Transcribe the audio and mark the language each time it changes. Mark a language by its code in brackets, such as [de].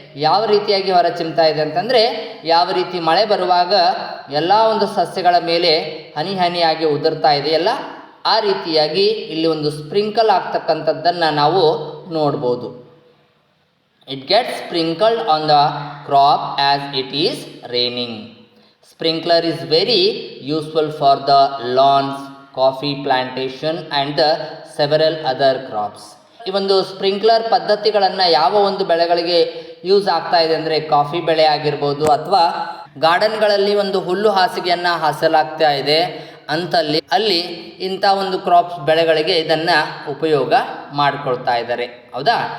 [kn] ಯಾವ ರೀತಿಯಾಗಿ ಹೊರ ಚಿಮ್ತಾ ಇದೆ ಅಂತಂದರೆ, ಯಾವ ರೀತಿ ಮಳೆ ಬರುವಾಗ ಎಲ್ಲ ಒಂದು ಸಸ್ಯಗಳ ಮೇಲೆ ಹನಿ ಹನಿಯಾಗಿ ಉದುರ್ತಾ ಇದೆಯಲ್ಲ, ಆ ರೀತಿಯಾಗಿ ಇಲ್ಲಿ ಒಂದು ಸ್ಪ್ರಿಂಕಲ್ ಆಗ್ತಕ್ಕಂಥದ್ದನ್ನು ನಾವು ನೋಡ್ಬೋದು. [en] It gets sprinkled on the crop as it is raining. Sprinkler is very useful for the lawns, coffee plantation and the several other crops. [kn] ಈ ಒಂದು ಸ್ಪ್ರಿಂಕ್ಲರ್ ಪದ್ಧತಿಗಳನ್ನು ಯಾವ ಒಂದು ಬೆಳೆಗಳಿಗೆ ಯೂಸ್ ಆಗ್ತಾ ಇದೆ ಅಂದರೆ, ಕಾಫಿ ಬೆಳೆ ಆಗಿರ್ಬೋದು ಅಥವಾ ಗಾರ್ಡನ್ಗಳಲ್ಲಿ ಒಂದು ಹುಲ್ಲು ಹಾಸಿಗೆಯನ್ನು ಹಾಸಲಾಗ್ತಾ ಇದೆ ಅಂತಲ್ಲಿ ಅಲ್ಲಿ ಇಂಥ ಒಂದು ಕ್ರಾಪ್ಸ್ ಬೆಳೆಗಳಿಗೆ ಇದನ್ನು ಉಪಯೋಗ ಮಾಡಿಕೊಳ್ತಾ ಇದ್ದಾರೆ. ಹೌದಾ?